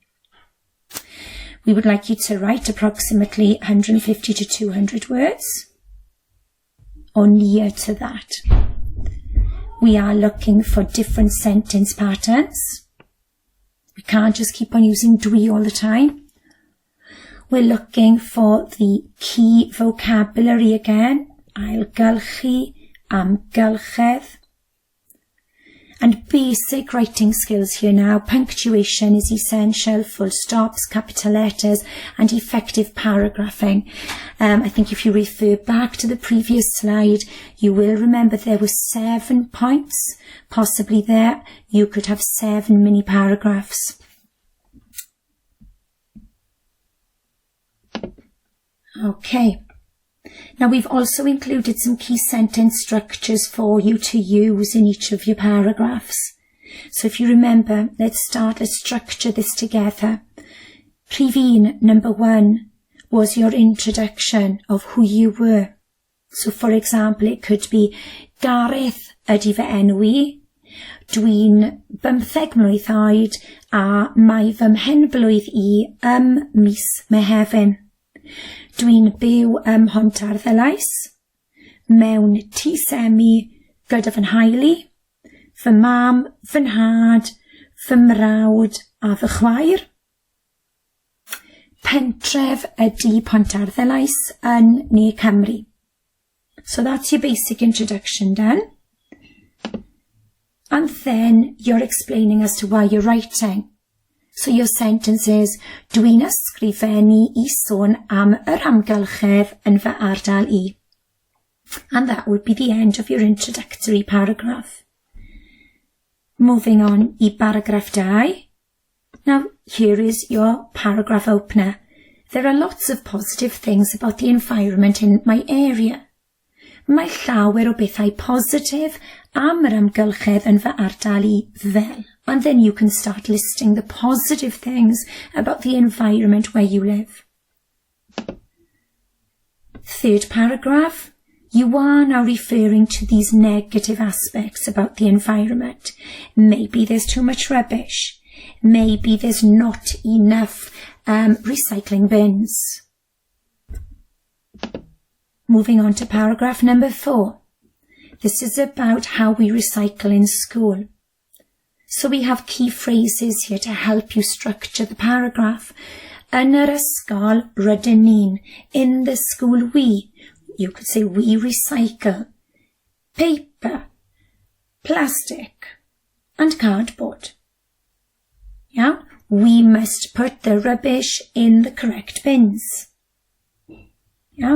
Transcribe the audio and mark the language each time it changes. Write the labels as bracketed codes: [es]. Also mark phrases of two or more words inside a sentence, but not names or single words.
[en] We would like you to write approximately 150 to 200 words, or near to that. We are looking for different sentence patterns. We can't just keep on using dwi all the time. We're looking for the key vocabulary again. [cy] Ailgylchu, amgylchedd. [en] And basic writing skills here now. Punctuation is essential, full stops, capital letters, and effective paragraphing. I think if you refer back to the previous slide, you will remember there were 7 points. Possibly there, you could have 7 mini paragraphs. Okay. Now we've also included some key sentence structures for you to use in each of your paragraphs. So if you remember, let's structure this together. [cy] Prif un, [en] number 1, was your introduction of who you were. So for example, it could be [cy] Gareth ydy fy enw I, Dwi'n 15 mlwydd oed a mae fy mhenblwydd I mis Mehefin. Dwi'n byw ym Pontarddulais, mewn tŷ semi gyda fy nheulu, fy mam, fy nhad, fy mrawd a fy chwaer. Pentref ydy Pontarddulais yn Ne Cymru. [en] So that's your basic introduction done. And then you're explaining as to why you're writing. So your sentence is, [cy] dwi'n ysgrifennu I sôn am yr amgylchedd yn fy ardal I. [en] And that would be the end of your introductory paragraph. Moving on I paragraph 2. Now, here is your paragraph opener. There are lots of positive things about the environment in my area. [cy] Mae llawer o bethau positif am yr amgylchedd yn fy ardal I fel. [en] And then you can start listing the positive things about the environment where you live. Third paragraph. You are now referring to these negative aspects about the environment. Maybe there's too much rubbish. Maybe there's not enough recycling bins. Moving on to paragraph number 4. This is about how we recycle in school. So we have key phrases here to help you structure the paragraph. [cy] Yn yr ysgol rydyn ni'n. [en] In the school we. You could say we recycle paper, plastic and cardboard. Yeah? We must put the rubbish in the correct bins. Yeah?